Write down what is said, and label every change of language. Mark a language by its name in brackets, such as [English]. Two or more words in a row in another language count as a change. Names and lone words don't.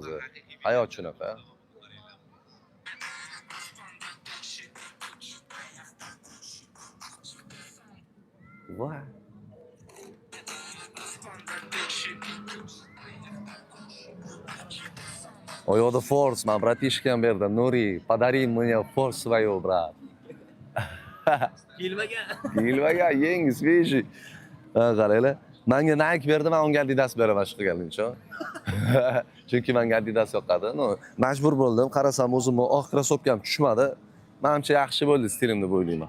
[Uzbek] Hayot shunaqa. Voy. Oyoqda force, man bratishkam berdi. Nuri, [Russian] pодари мне force свою, брат. [Uzbek] Kiyilmagan, yangi, свежий. Qaranglar. Menga Nike berdi, men unga Adidas beraman shu qilganimcha. Chunki menga Adidas yoqadi. No, majbur bo'ldim. Qarasam o'zimni oq krossovkam tushmadi. Menimcha yaxshi bo'ldi stilim deb o'ylayman.